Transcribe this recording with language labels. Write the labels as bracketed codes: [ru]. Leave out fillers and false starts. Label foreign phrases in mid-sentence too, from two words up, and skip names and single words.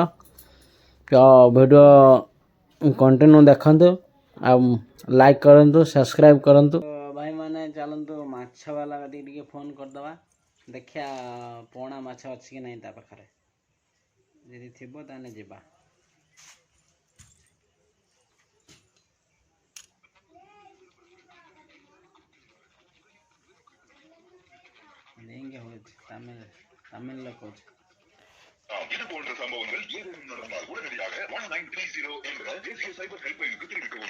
[or] ତ ଭିଡ଼ିଓ କଣ୍ଟିନ୍ୟୁ ଦେଖନ୍ତୁ ଆଉ ଲାଇକ୍ କରନ୍ତୁ, ସବସ୍କ୍ରାଇବ୍ କରନ୍ତୁ। ଭାଇମାନେ ଚାଲନ୍ତୁ ମାଛବାଲା ଟିକେ ଫୋନ୍ କରିଦେବା, ଦେଖିବା ପୋଣା ମାଛ ଅଛି କି ନାହିଁ ତା ପାଖରେ। ଯଦି ଥିବ ତାହେଲେ ଯିବା। തമിഴിലെ കോച്ച് [ta] இது போன்ற சம்பவங்கள் ஏதேனும் நடந்தால் உடனடியாக 1930 என்ற தேசிய சைபர் ஹெல்ப்லைனுக்கு தெரிவிக்கவும்.